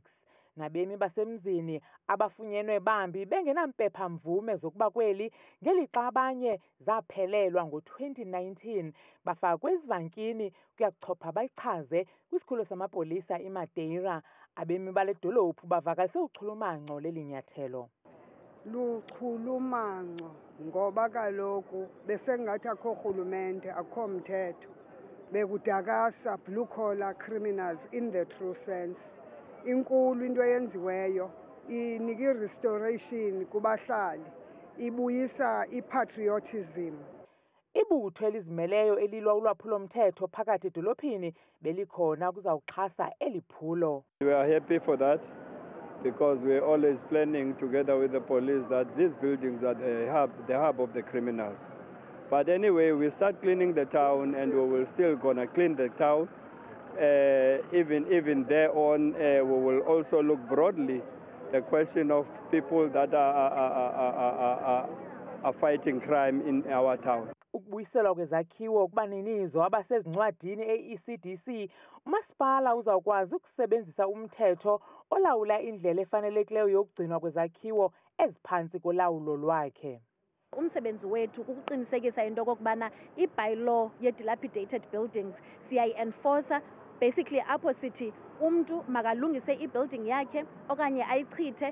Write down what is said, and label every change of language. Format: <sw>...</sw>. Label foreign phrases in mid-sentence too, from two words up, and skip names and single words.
<xh>Nabemi basemzini abafunyenwe bambi bengenampepha-mvume zokuba kweli, ngelixa abanye zaphelelwa ngo-2019 bafakwe ezivankini kuya kuchopha bayichaze kwisikhululo samapolisa iMadeira. Abemi bale dolophu bavakalise uchulumanco leli nyathelo. Luchulumanco ngoba kaloku besengathi akho rhulumente, akho mthetho, bekudakasa</xh> <en>blue collar criminals in the true sense.</en> <xh>Inkulu into eyenziweyo, inika i-restoration kubahlali, ibuyisa i-patriotism. Ibutho elizimeleyo elilwa ulwaphulo-mthetho phakathi edolophini belikhona kuzawuxhasa eli phulo.</xh> <en>We are happy for that because we are always planning together with the police that these buildings are the hub of the criminals. But anyway, we start cleaning the town and we will still gonna clean the town. Even there on, we will also look broadly the question of people that are fighting crime in our town.</en> <xh>Ukubuyiselwa kwezakhiwo kubaninizo abasezincwadini e-ECDC, umasipala uzawukwazi ukusebenzisa umthetho olawula indlela efanelekileyo yokugcinwa kwezakhiwo eziphantsi kolawulo lwakhe. Umsebenzi wethu kukuqinisekisa into okokubana i-bylaw ye-dilapidated buildings siyayi-enforcer, basically apho sithi umntu makalungise i-building yakhe okanye ayichithe.</xh>